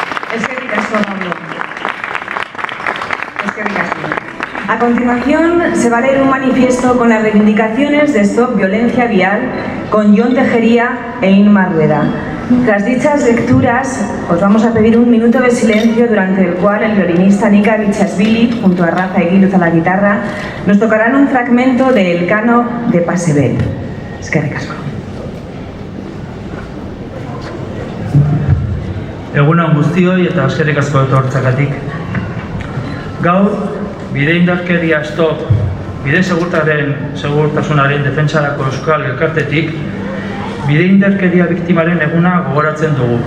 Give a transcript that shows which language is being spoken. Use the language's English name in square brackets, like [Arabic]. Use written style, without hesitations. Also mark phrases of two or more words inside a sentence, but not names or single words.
[Spanish] A continuación, se va a leer un manifiesto con las reivindicaciones de Stop Violencia Vial con Jon Tejería e Inma Rueda. Tras dichas lecturas, os vamos a pedir un minuto de silencio durante el cual el violinista Nika Bichasvili, junto a Rafa Eguiluz a la guitarra, nos tocarán un fragmento de Elcano de Pasebel. [Basque] Eskerrik asko. Egun on guztioi eta eskerrik asko etortzagatik. Gaur, bide indarkeria stop, bide segurtasunaren defentsarako euskal elkartetik, bide indarkeria biktimaren eguna gogoratzen dugu.